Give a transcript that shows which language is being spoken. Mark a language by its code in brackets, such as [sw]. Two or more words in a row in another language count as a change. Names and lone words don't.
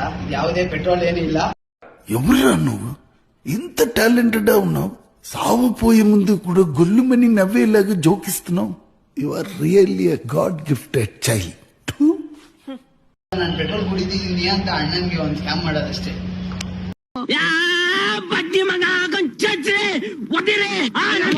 [kn] ಯಾವುದೇ ಪೆಟ್ರೋಲ್ ಏನೂ ಇಲ್ಲ. [te] ఎవరురా నువ్వు ఇంత టాలెంటెడ్ ఉన్నావు? సావు పోయే ముందు కూడా గొల్లుమని నవ్వేలాగా జోకిస్తున్నావు. [en] you are really a god gifted child. [kn] ನಾನು ಪೆಟ್ರೋಲ್ ಕುಡಿದಿದ್ದೀನಿ ಅಂತ ಅಣ್ಣನ್ಗೆ ಒಂದು ಸ್ಕ್ಯಾಮ್ ಮಾಡೋದಷ್ಟೇ. ಬಡ್ಡಿ ಮಗ